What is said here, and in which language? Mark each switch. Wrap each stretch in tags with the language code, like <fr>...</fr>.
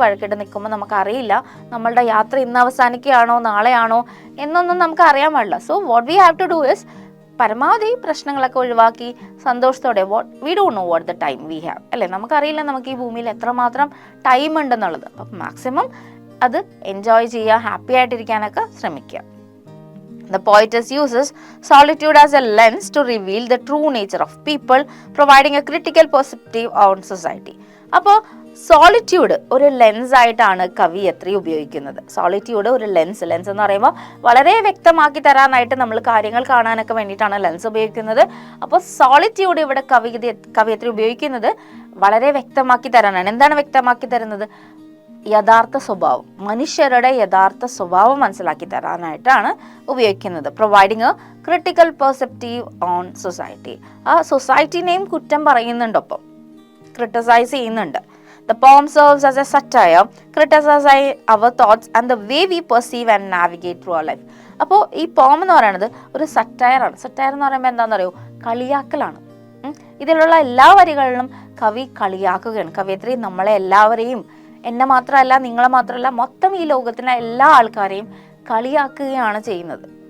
<ml>വഴക്കിട്ട് നിൽക്കുമ്പോൾ നമുക്കറിയില്ല നമ്മളുടെ യാത്ര ഇന്ന് അവസാനിക്കുകയാണോ നാളെയാണോ എന്നൊന്നും നമുക്ക് അറിയാൻ പാടില്ല.</ml> <en>so what we have to do is</en> <ml>പരമാവധി പ്രശ്നങ്ങളൊക്കെ ഒഴിവാക്കി സന്തോഷത്തോടെ,</ml> <en>We don't know what the time we have, അല്ലേ?</en> <ml>നമുക്കറിയില്ല നമുക്ക് ഈ ഭൂമിയിൽ എത്രമാത്രം ടൈം ഉണ്ടെന്നുള്ളത്. അപ്പം മാക്സിമം അത് എൻജോയ് ചെയ്യുക, ഹാപ്പി ആയിട്ടിരിക്കാനൊക്കെ ശ്രമിക്കുക.</ml> <en>The poetess uses solitude as a lens to reveal the true nature of people, providing a critical perspective on society.</en> <ml>അപ്പോൾ സോളിറ്റ്യൂഡ് ഒരു ലെൻസ് ആയിട്ടാണ് കവിയത്രി ഉപയോഗിക്കുന്നത്. സോളിറ്റ്യൂഡ് ഒരു ലെൻസ് എന്ന് പറയുമ്പോൾ വളരെ വ്യക്തമാക്കി തരാനായിട്ട് നമ്മൾ കാര്യങ്ങൾ കാണാനൊക്കെ വേണ്ടിയിട്ടാണ് ലെൻസ് ഉപയോഗിക്കുന്നത്. അപ്പോൾ സോളിറ്റ്യൂഡ് ഇവിടെ കവിയത്രി ഉപയോഗിക്കുന്നത് വളരെ വ്യക്തമാക്കി തരാനാണ്. എന്താണ് വ്യക്തമാക്കി തരുന്നത്? യഥാർത്ഥ സ്വഭാവം, മനുഷ്യരുടെ യഥാർത്ഥ സ്വഭാവം മനസ്സിലാക്കി തരാനായിട്ടാണ് ഉപയോഗിക്കുന്നത്.</ml> <en>Providing a critical perceptive on society.</en> <ml>ആ സൊസൈറ്റിനെയും കുറ്റം പറയുന്നുണ്ട്, ഒപ്പം ക്രിട്ടിസൈസ് ചെയ്യുന്നുണ്ട്.</ml> <en>The poem serves as a satire, criticizing our thoughts and the way we perceive and navigate through our life.</en> <ml>അപ്പോൾ ഈ പോം എന്ന് പറയുന്നത് ഒരു സറ്റയറാണ്. സറ്റയർ എന്ന് പറയുമ്പോൾ എന്താണെന്ന് അറിയോ? കളിയാക്കലാണ്. ഇതിലുള്ള എല്ലാ വരികളിലും കവി കളിയാക്കുകയാണ്. കവിയത്രി നമ്മളെ എല്ലാവരെയും, എന്നെ മാത്രമല്ല നിങ്ങളെ മാത്രമല്ല മൊത്തം ഈ ലോകത്തിലെ എല്ലാ ആൾക്കാരെയും കളിയാക്കുകയാണ് ചെയ്യുന്നത്.</ml>